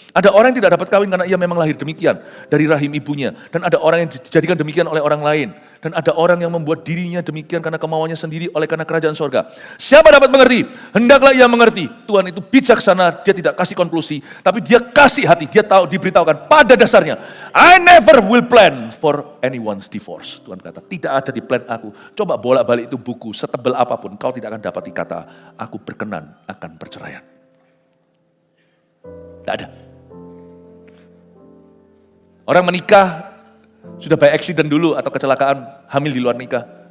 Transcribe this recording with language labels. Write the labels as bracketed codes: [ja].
[id] Ada orang yang tidak dapat kawin karena ia memang lahir demikian. Dari rahim ibunya. Dan ada orang yang dijadikan demikian oleh orang lain. Dan ada orang yang membuat dirinya demikian karena kemauannya sendiri oleh karena kerajaan sorga. Siapa dapat mengerti? Hendaklah ia mengerti. Tuhan itu bijaksana, dia tidak kasih konklusi. Tapi dia kasih hati, dia tahu, diberitahukan pada dasarnya. [en] I never will plan for anyone's divorce. [id] Tuhan kata, tidak ada di plan aku. Coba bolak-balik itu buku, setebal apapun, kau tidak akan dapat kata, aku berkenan akan perceraian. Tidak ada. Orang menikah, sudah [en] by accident [id] dulu atau kecelakaan, hamil di luar nikah.